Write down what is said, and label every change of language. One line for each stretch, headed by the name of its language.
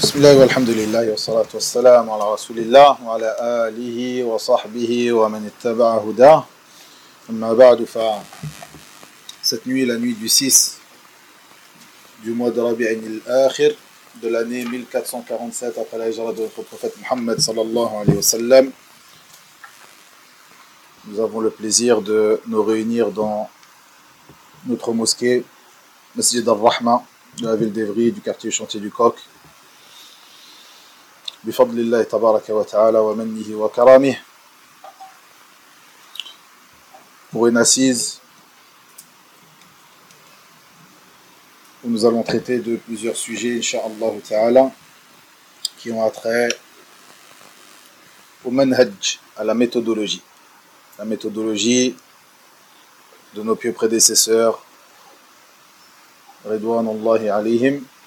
Arabic: بسم الله والحمد لله والصلاة والسلام على رسول الله وعلى آله وصحبه ومن اتبع هداه. أما بعد ف
French: cette nuit, la nuit du 6 du mois de Rabi' al-Akhir de l'année 1447 après la hijra de notre prophète Muhammad sallallahu alayhi wa sallam, nous avons le plaisir de nous réunir dans notre mosquée, Masjid al-Rahma, de la ville d'Evry, du quartier Chantier du Coq.
Arabic: بفضل الله تبارك وتعالى ومنه وكرامه.
French: Pour une assise où nous allons traiter de plusieurs sujets, inshallah ta'ala, qui ont attrait au manhaj, à la méthodologie. La méthodologie de nos pieux prédécesseurs, ridwanullahi alayhim.